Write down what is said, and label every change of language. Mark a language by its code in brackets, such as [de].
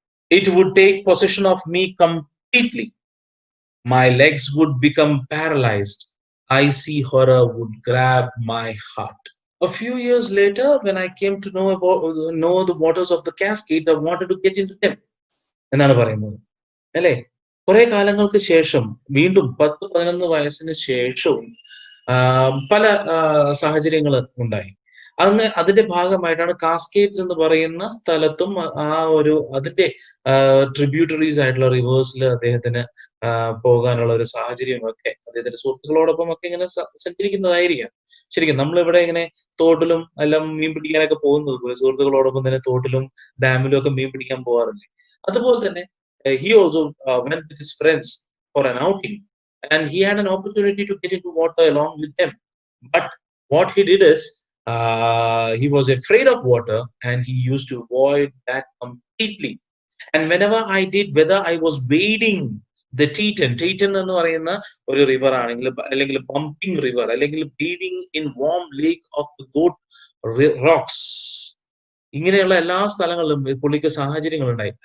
[en] It would take possession of me completely. My legs would become paralyzed. Icy horror would grab my heart. A few years later, when I came to know the waters of the Cascade, I wanted to get into them. [ml] എന്നാണ് പറയുന്നത്, അല്ലേ? കുറെ കാലങ്ങൾക്ക് ശേഷം വീണ്ടും 10-11 വയസ്സിന് ശേഷവും പല സാഹചര്യങ്ങൾ ഉണ്ടായി. അതിന്റെ ഭാഗമായിട്ടാണ് കാസ്കേഡ്സ് എന്ന് പറയുന്ന സ്ഥലത്തും ആ ഒരു അതിന്റെ ട്രിബ്യൂട്ടറീസ് ആയിട്ടുള്ള റിവേഴ്സിൽ അദ്ദേഹത്തിന് പോകാനുള്ള ഒരു സാഹചര്യമൊക്കെ അദ്ദേഹത്തിന്റെ സുഹൃത്തുക്കളോടൊപ്പം ഒക്കെ ഇങ്ങനെ സഞ്ചരിക്കുന്നതായിരിക്കാം. ശരിക്കും നമ്മളിവിടെ ഇങ്ങനെ തോട്ടിലും എല്ലാം മീൻ പിടിക്കാനൊക്കെ പോകുന്നത് പോലെ സുഹൃത്തുക്കളോടൊപ്പം തന്നെ തോട്ടിലും ഡാമിലും ഒക്കെ മീൻ പിടിക്കാൻ പോകാറില്ലേ? അതുപോലെ തന്നെ [en] he also went with his friends for an outing, and he had an opportunity to get into water along with them. But what he did is he was afraid of water, and he used to avoid that completely. And whenever I did, whether I was wading the Teton [ml] എന്ന് പറയുന്ന ഒരു river ആണെങ്കിൽ, അല്ലെങ്കിൽ pumping river, അല്ലെങ്കിൽ [en] bathing in warm lake of the goat rocks, [ml] ഇങ്ങനെയുള്ള എല്ലാ സ്ഥലങ്ങളിലും പുള്ളിക്ക് സാഹചര്യങ്ങൾ ഉണ്ടായി.